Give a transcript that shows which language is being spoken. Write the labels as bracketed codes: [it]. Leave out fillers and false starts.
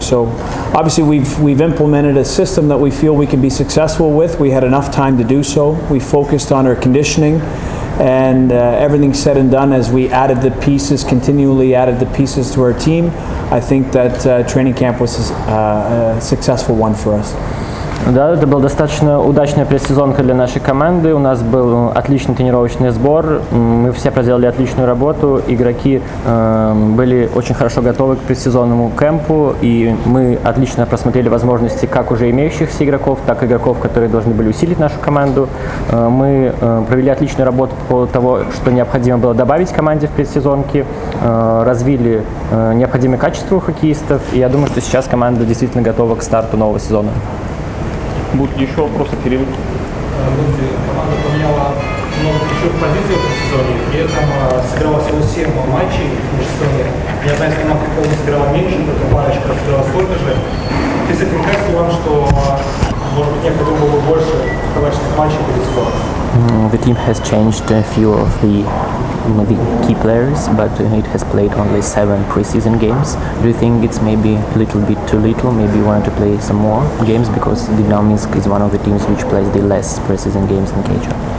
[en] So obviously we've implemented a system that we feel we can be successful with. We had enough time to do so. We focused on our conditioning, and everything said and done, as we added the pieces, continually added the pieces to our team, I think that training camp was a successful one for us. [ru] Да, это была достаточно удачная предсезонка для нашей команды. У нас был отличный тренировочный сбор. Мы все проделали отличную работу. Игроки были очень хорошо готовы к предсезонному кемпу, и мы отлично просмотрели возможности как уже имеющихся игроков, так и игроков, которые должны были усилить нашу команду. Мы провели отличную работу по поводу того, что необходимо было добавить команде в предсезонке, развили необходимые качества у хоккеистов, и я думаю, что сейчас команда действительно готова к старту нового сезона. Будут еще вопросы перед? Команда поменяла много ключевых позиций в сезоне, при этом сыграла всего 7 матчей в межсезонье. Ни одна из команд не сыграла меньше, только парочка сыграла столько же. И с этим кажется вам, что может быть необходимо было больше квалификационных матчей перед сезоном? [en] The team has changed a few of the maybe key players, but it has played only 7 preseason games. Do you think it's maybe a little bit too little? Maybe you want to play some more games, because Dinamo-Minsk is one of the teams which plays the less preseason games in KHL.